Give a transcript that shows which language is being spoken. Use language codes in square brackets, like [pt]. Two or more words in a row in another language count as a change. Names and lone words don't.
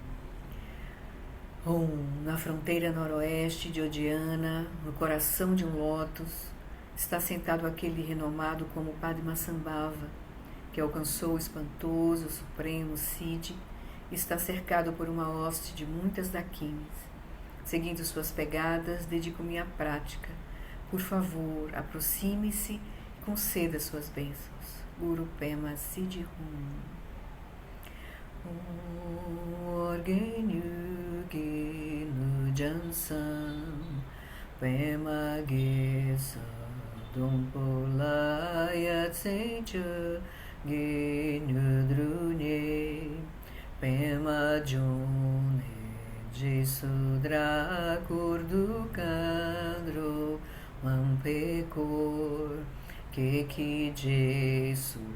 [pt] Na fronteira noroeste de Odiana, no coração de um lótus, está sentado aquele renomado como Padmasambhava, que alcançou o espantoso, supremo Siddhi e está cercado por uma hoste de muitas dakinis. Seguindo suas pegadas, dedico-me à prática. Por favor, aproxime-se e conceda suas bênçãos. [bo] གུ་རུ་པདྨ་སིདྡྷི་ཨོ་རྒྱན་ཡུལ་གྱི་ནུབ་བྱང་མཚམས་པདྨ་གེ་སར སྡོང་པོ་ལ་ཡ་མཚན་མཆོག་གི་དངོས་གྲུབ་བརྙེས་པདྨ་འབྱུང་གནས་ཞེས་སུ་གྲགས་འཁོར་དུ་མཁའ་འགྲོ་མང་པོས་བསྐོར་ཁྱེད་ཀྱི་རྗེས་སུ